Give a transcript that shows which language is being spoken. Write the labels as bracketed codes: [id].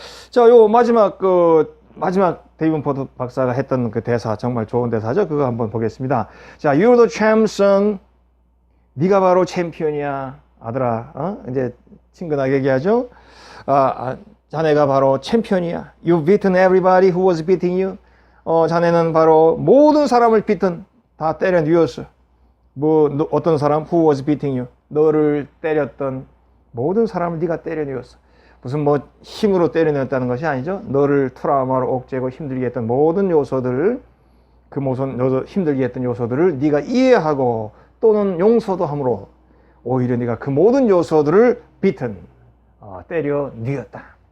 [ko] 자, 요 마지막 데이븐 포드 박사가 했던 그 대사 정말 좋은 대사죠. 그거 한번 보겠습니다. 자, [en] You're the champion. [ko] 네가 바로 챔피언이야, 아들아. 이제 친근하게 얘기하죠. 자네가 바로 챔피언이야. [en] You've beaten everybody who was beating you. [ko] 자네는 바로 모든 사람을 다 때려 누웠어. 어떤 사람? [en] Who was beating you? [ko] 너를 때렸던 모든 사람을 네가 때려 누웠어. 무슨 힘으로 때려 누웠다는 것이 아니죠. 너를 트라우마로 옥죄고 힘들게 했던 모든 요소들을 힘들게 했던 요소들을 네가 이해하고 또는 용서도 함으로 오히려 네가 그 모든 요소들을 때려 누웠다.